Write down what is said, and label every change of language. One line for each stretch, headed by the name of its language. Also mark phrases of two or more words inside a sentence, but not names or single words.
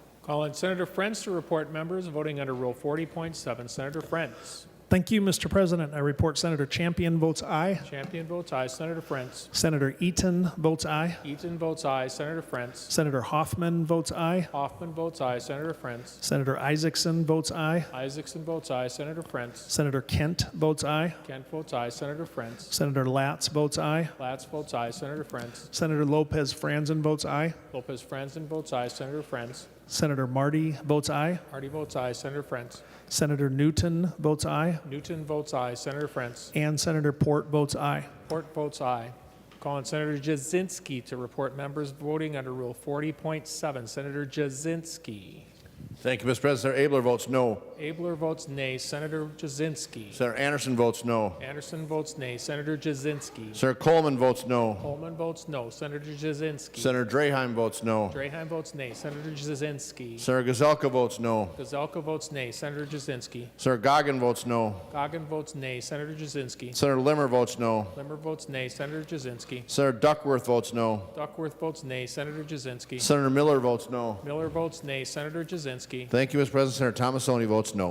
English: Call on Senator Friends to report members voting under Rule 40.7. Senator Friends. Thank you, Mr. President. I report Senator Champion votes aye. Champion votes aye. Senator Friends. Senator Eaton votes aye. Eaton votes aye. Senator Friends. Senator Hoffman votes aye. Hoffman votes aye. Senator Friends. Senator Isaacson votes aye. Isaacson votes aye. Senator Friends. Senator Kent votes aye. Kent votes aye. Senator Friends. Senator Latz votes aye. Latz votes aye. Senator Friends. Senator Lopez Franzen votes aye. Lopez Franzen votes aye. Senator Friends. Senator Marty votes aye. Marty votes aye. Senator Friends. Senator Newton votes aye. Newton votes aye. Senator Friends. And Senator Port votes aye. Port votes aye. Call on Senator Jasinski to report members voting under Rule 40.7. Senator Jasinski. Thank you, Mr. President. Senator Abler votes no. Abler votes nay. Senator Jasinski. Senator Anderson votes no. Anderson votes nay. Senator Jasinski. Senator Coleman votes no. Coleman votes no. Senator Jasinski. Senator Draheim votes no. Draheim votes nay. Senator Jasinski. Senator Gazelka votes no. Gazelka votes nay. Senator Jasinski. Senator Goggin votes no. Goggin votes nay. Senator Jasinski. Senator Limmer votes no. Limmer votes nay. Senator Jasinski. Senator Duckworth votes no. Duckworth votes nay. Senator Jasinski. Senator Miller votes no. Miller votes nay. Senator Jasinski. Thank you, Mr. President. Senator Thomasoni votes no.